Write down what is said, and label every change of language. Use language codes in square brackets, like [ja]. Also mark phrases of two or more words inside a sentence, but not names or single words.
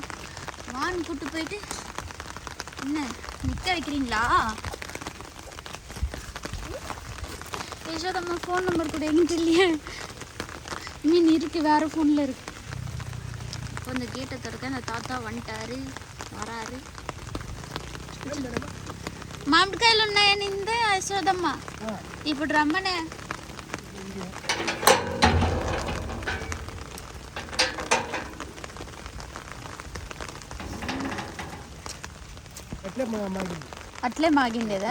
[ta] வான் கூட்டு போயிட்டு என்ன நிற்க வைக்கிறீங்களா? யசோதம்மா ஃபோன் நம்பர் கூட எங்கிட்ட இல்லையே. மீன் இருக்கு, வேறு ஃபோனில் இருக்கு. இப்போ இந்த கேட்டை திறக்க அந்த தாத்தா வந்துட்டாரு, வராரு. [te] మామిడికాయలు ఉన్నాయని ఇందే యశోదమ్మ ఇప్పుడు రమ్మనే. అట్లే మాగిండేదా?